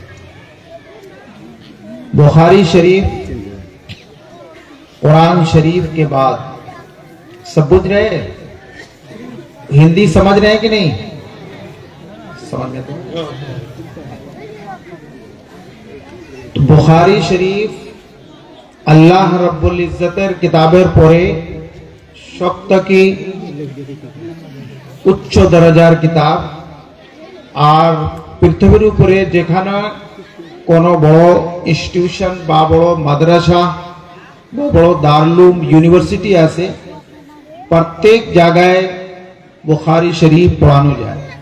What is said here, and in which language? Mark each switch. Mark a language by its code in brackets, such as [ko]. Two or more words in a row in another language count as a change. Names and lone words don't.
[ur] بخاری شریف قرآن شریف کے بعد سب بجھ رہے ہیں؟ ہندی سمجھ رہے ہیں کہ نہیں سمجھ رہے تو بخاری شریف اللہ رب العزتر [bn] কিতাবের পরে সবথেকে উচ্চ দরজার কিতাব আর পৃথিবীর উপরে যেখানে কোনো বড় ইনস্টিটিউশন বা বড় মাদ্রাসা বা বড় দারুল ইউনিভার্সিটি আছে প্রত্যেক জায়গায় বুখারী শরীফ পড়ানো যায়.